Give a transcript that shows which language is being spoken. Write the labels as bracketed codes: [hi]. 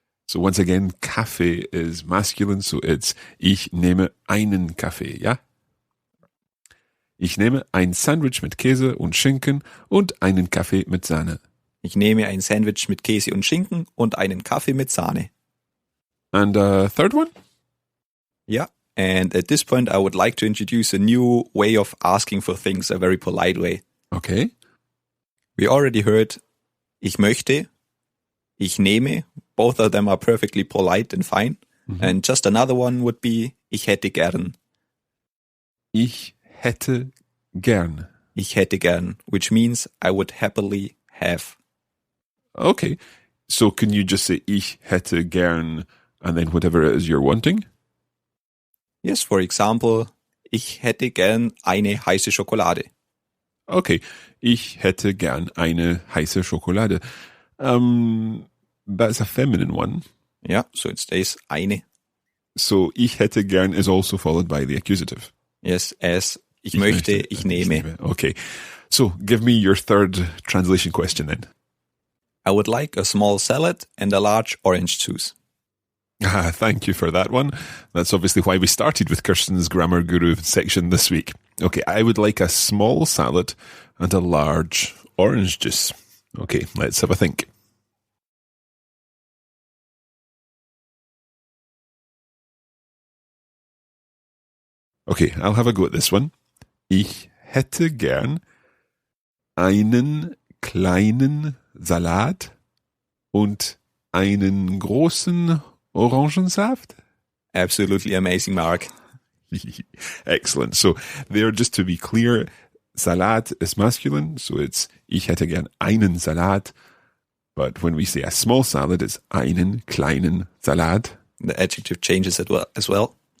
[en] So once again, Kaffee is masculine, so it's [de] ich nehme einen Kaffee, ja? Ich nehme ein Sandwich mit Käse und Schinken und einen Kaffee mit Sahne. Ich nehme ein Sandwich mit Käse und Schinken und einen Kaffee mit Sahne. [en] And a third one? Yeah. And at this point, I would like to introduce a new way of asking for things, a very polite way. Okay. We already heard [de] ich möchte, ich nehme. [en] Both of them are perfectly polite and fine. And just another one would be [de] ich hätte gern. Ich hätte gern. Ich hätte gern, [en] which means I would happily have. Okay. So can you just say [de] ich hätte gern [en] and then whatever it is you're wanting? Yes, for example, [de] ich hätte gern eine heiße Schokolade. [en] Okay. [de] Ich hätte gern eine heiße Schokolade. [en] That's a feminine one. Yeah, so it stays eine. So [de] ich hätte gern [en] is also followed by the accusative. Yes, as [de] ich möchte, ich nehme. [en] Okay. So give me your third translation question then. I would like a small salad and a large orange juice. Ah, thank you for that one. That's obviously why we started with Kirsten's Grammar Guru section this week. Okay, I would like a small salad and a large orange juice. Okay, let's have a think. Okay, I'll have a go at this one. [de] Ich hätte gern einen kleinen Salat und einen großen Orangensaft. [en] Absolutely amazing, Mark. Excellent. So there, just to be clear, Salat is masculine, so it's [de] ich hätte gern einen Salat. [en] But when we say a small salad, it's [de] einen kleinen Salat. [en] The adjective changes as well.